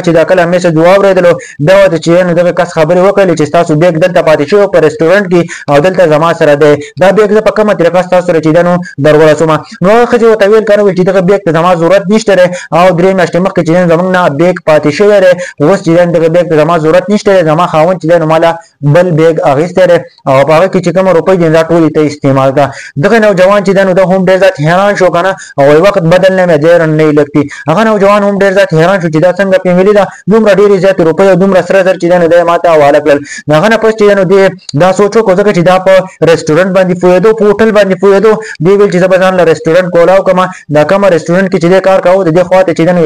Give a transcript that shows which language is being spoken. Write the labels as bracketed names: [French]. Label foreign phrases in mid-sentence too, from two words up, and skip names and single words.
[Pashto] چې دا کله میسج واورېدلو بیا ورته چې نو دغه کس خبرې وکړلې چې ستاسو بیګ دلته پاتې شوی په ریسټورانټ کې او دلته زما سره دی دا بیګ زه په کومه طریقه ستاسو سره چې نو در ورسوم نو هغه ښځې ورته ویل کنه چې دغه بیګ ته زما ضرورت نشته دی او 3 میاشتې مخکې چې زموږ نه بیګ پاتې شوی دی اوس چې دغه بیګ ته زما ضرورت نشته دی زما خاوند چې نو مالا بل بیګ اخیستی دی او په هغه کې چې کومه روپۍ دي دا ټولې ته استعمال کړه دغه نوجوان چې نو د هم ډېر زیات حیران شو کنه او [Urdu] وخت بدلنے میں دیر نہیں لگتی [Pashto] هغه نوجوان هم ډېر زیات حیران شو چې دا څنګه په ملي دا دومره ډېرې زیاتې روپۍ او دومره سره زر چې نو د ماته حواله کړل هغه نه پس چې نو دې دا سوچ وکړو ځکه چې دا په ریسټورانټ باندې پوهېدو په هوټل باندې پوهېدو دې ویل چې زه به ځان له ریسټورانټ کولاو کړم دا کومه ریسټورانټ کې چې دې کار کاوه د دې خوا ته چې نو یو